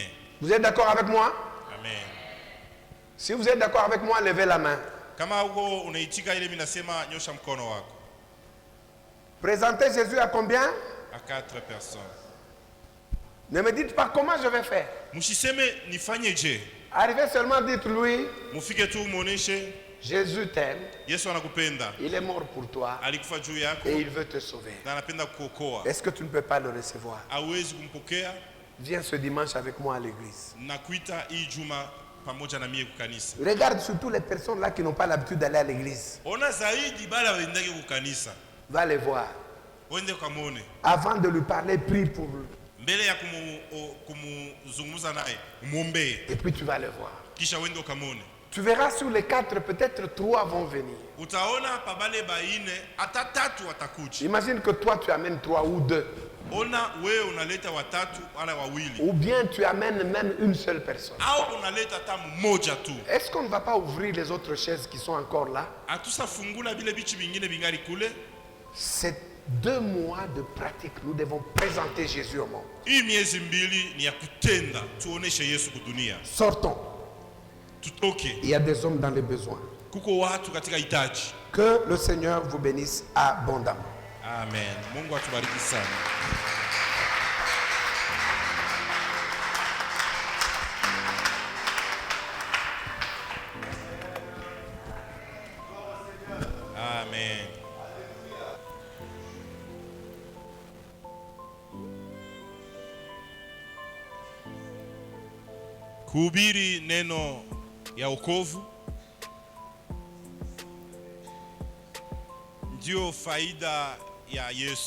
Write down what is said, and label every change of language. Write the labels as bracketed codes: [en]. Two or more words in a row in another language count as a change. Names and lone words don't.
[fr] Vous êtes d'accord avec moi? Amen. Si vous êtes d'accord avec moi, levez la main. [sw] Kama uko unaitika ile mimi nasema nyosha mkono wako. [fr] Présentez Jésus à combien? À 4 personnes. Ne me dites pas comment je vais faire. [sw] Msiseme nifanyeje. [fr] Arrivez seulement, dites-lui, [sw] Mufike tu muoneshe [fr] Jésus t'aime, [sw] Yesu anakupenda. [fr] il est mort pour toi [sw] Alikufa juu yako [fr] et il veut te sauver. [sw] na anapenda kukuokoa. [fr] Est-ce que tu ne peux pas le recevoir? [sw] Hawezi kumpokea. [fr] Viens ce dimanche avec moi à l'église. [sw] Nakuita hii juma pamoja na mie kukanisa. [fr] Regarde surtout les personnes là qui n'ont pas l'habitude d'aller à l'église. [sw] Ona zaidi bala waendake kukanisa. [fr] Va les voir. [sw] Wende kamone. [fr] Avant de lui parler, prie pour lui. [sw] Mbele ya kumuzungumza naye, muombe. [fr] Et puis tu vas les voir. [sw] Kisha wende kamone. [fr] Tu verras sur les 4, peut-être 3 vont venir. [sw] Utaona pabale baine hata 3 watakuja. [fr] Imagine que toi tu amènes 3 ou 2. [sw] Ona wewe unaleta 3 wala wawili. [fr] Ou bien tu amènes même une seule personne. [sw] Au unaleta hata mmoja tu. [fr] Est-ce qu'on ne va pas ouvrir les autres chaises qui sont encore là? [sw] Atusafungula vile bichi vingine vingali kule. [fr] C'est 2 mois de pratique. Nous devons présenter Jésus au monde. [sw] Hii miezi mbili ni ya kutenda, tuoneshe Yesu kudunia. [fr] Sortons. [sw] Tutoke. [fr] Il y a des hommes dans les besoins. [sw] Kuko watu katika hitaji. [fr] Que le Seigneur vous bénisse abondamment. [sw] Amen. Mungu atubariki sana. Amen. Kuhubiri neno ya wokovu ndio faida ya Yesu.